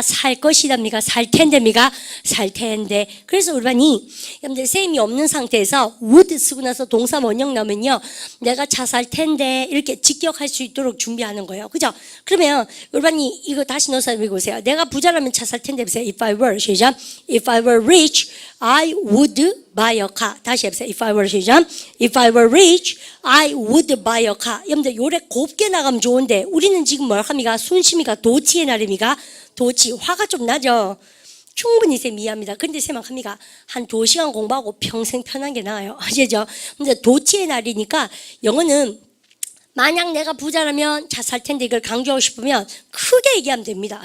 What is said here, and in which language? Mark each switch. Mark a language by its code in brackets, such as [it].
[ko] 살 것이답니까? 살 텐데입니까? 살 텐데. 그래서 우리반이 여러분들 셈이 없는 상태에서 would 쓰고 나서 동사 원형 나오면요. 내가 차 살 텐데 이렇게 직역할 수 있도록 준비하는 거예요. 그죠? 그러면 우리반이 이거 다시 넣어서 읽어보세요. 내가 부자라면 차 살 텐데 보세요. [en] If I were [ko] 시작. [en] If I were rich, I would buy a car. [ko] 다시 해보세요. [en] If I were [ko] 시작. [en] If I were rich, I would buy a car. [ko] 여러분들 요래 곱게 나가면 좋은데 우리는 지금 뭘 합니까? 순심이가 도치의 날입니까? 도치. 화가 좀 나죠? 충분히 쌤 이해합니다. 근데 쌤 합니까? 한 2시간 공부하고 평생 편한 게 나아요. 아시죠? 근데 도치의 날이니까 영어는 만약 내가 부자라면 차 살 텐데 이걸 강조하고 싶으면 크게 얘기하면 됩니다.